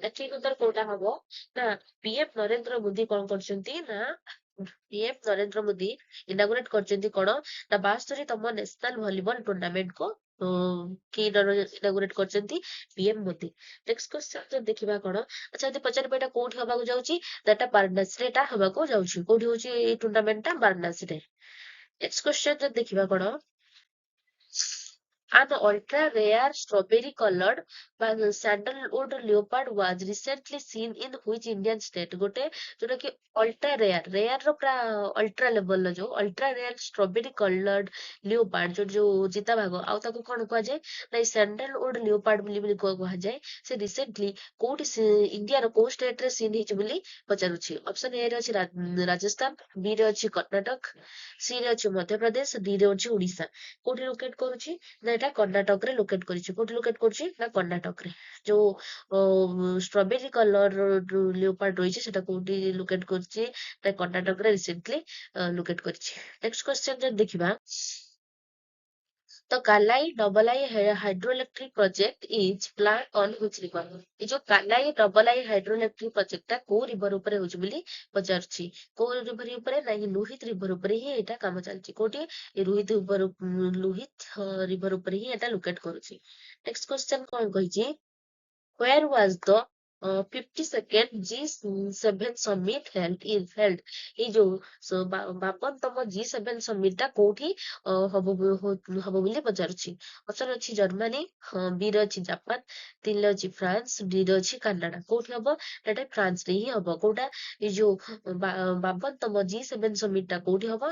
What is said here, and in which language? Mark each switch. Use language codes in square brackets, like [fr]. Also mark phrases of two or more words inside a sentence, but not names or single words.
[or] ଏଠି ଉତ୍ତର କୋଉଟା ହବ ନା ପିଏମ ନରେନ୍ଦ୍ର ମୋଦି କଣ କରିଛନ୍ତି ନା ପିଏମ ନରେନ୍ଦ୍ର ମୋଦି ଇନାଗୁରେଟ କରିଛନ୍ତି କଣ ନା 72ତମ ନ୍ୟାସନାଲ ଭଲିବଲ ଟୁର୍ଣ୍ଣାମେଣ୍ଟ କୁ କିଏ ଇନାଗୁରେଟ କରିଛନ୍ତି? ପିଏମ ମୋଦି। [en] next question [or] ଦେଖିବା କଣ। ଆଚ୍ଛା ଯଦି ପଚାରିବ ଏଇଟା କୋଉଠି ହବାକୁ ଯାଉଛି? ଏଟା ବାରାଣସୀରେ ଏଟା ହବାକୁ ଯାଉଛି। କୋଉଠି ହଉଛି ଏଇ ଟୁର୍ଣ୍ଣାମେଣ୍ଟ ଟା? ବାରାଣସୀରେ। [en] next question [or] ଯଦି ଦେଖିବା କଣ। [en] An ultra rare strawberry colored sandalwood leopard was recently seen in which Indian state? [or] ଗୋଟେ ଯୋଉଟା କି [en] ultra rare [or] ର ପୁରା [en] ultra level [or] ର ଯୋଉ [en] ultra rare strawberry colored leopard [or] ଯୋଉ ଚିତାବାଘ ଆଉ ତାକୁ କଣ କୁହାଯାଏ ନା [en] sandalwood leopard [or] ବୋଲି କୁହାଯାଏ। ସେ ରିସେଣ୍ଟଲି କୋଉଠି ଇଣ୍ଡିଆର କୋଉ ଷ୍ଟେଟ ରେ ସିନ୍ ହେଇଛି ବୋଲି ପଚାରୁଛି। ଅପସନ ଏ ରେ ଅଛି ରାଜସ୍ଥାନ, ବି ରେ ଅଛି କର୍ଣ୍ଣାଟକ, ସି ରେ ଅଛି ମଧ୍ୟପ୍ରଦେଶ, ଡି ରେ ଅଛି ଓଡିଶା। କୋଉଠି ଲୋକେଟ କରୁଛି ନା ଏଟା କର୍ଣ୍ଣାଟକରେ ଲୋକେଟ କରିଛି। କୋଉଠି ଲୋକେଟ କରୁଛି ନା କର୍ଣ୍ଣାଟକରେ। ଯୋଉ [en] strawberry color leopard [or] ରହିଛି ସେଟା କୋଉଠି ଲୋକେଟ କରୁଛି ନା କର୍ଣ୍ଣାଟକରେ [en] recently locate [or] କରିଛି। [en] next question [or] ଯଦି ଦେଖିବା। [en] The Kalai Double-I hydroelectric project is planned on which river? [or] ଏ ଯୋଉ କାଲାଇ ଡବଲ ଆଇ [en] hydroelectric project [or] ଟା କୋଉ ରିଭର ଉପରେ ହଉଛି ବୋଲି ପଚାରୁଛି। କୋଉ ରିଭର ଉପରେ ନା ଲୁହିତ ରିଭର ଉପରେ ହିଁ ଏଇଟା କାମ ଚାଲିଛି। କୋଉଠି? ଲୁହିତ ରିଭର ଉପରେ ହିଁ ଏଟା ଲୋକେଟ କରୁଛି। [en] next question [or] କଣ କହିଛି। [en] Where was the 52nd G7 summit held. [or] ଏଇ ଯୋଉ 52ତମ G7 ସମିଟ୍ ଟା କୋଉଠି ହବ ବୋଲି ପଚାରୁଛି। ଅପସନ ଅଛି ଜର୍ମାନୀ, ବି ରେ ଅଛି ଜାପାନ, 3 ରେ ଅଛି ଫ୍ରାନ୍ସ, ଡି ରେ ଅଛି କାନାଡା। କୋଉଠି ହବ? ଏଟା ଫ୍ରାନ୍ସ ରେ ହିଁ ହବ। କୋଉଟା? ଏଇ ଯୋଉ 52ତମ G7 ସମିଟ୍ ଟା କୋଉଠି ହବ?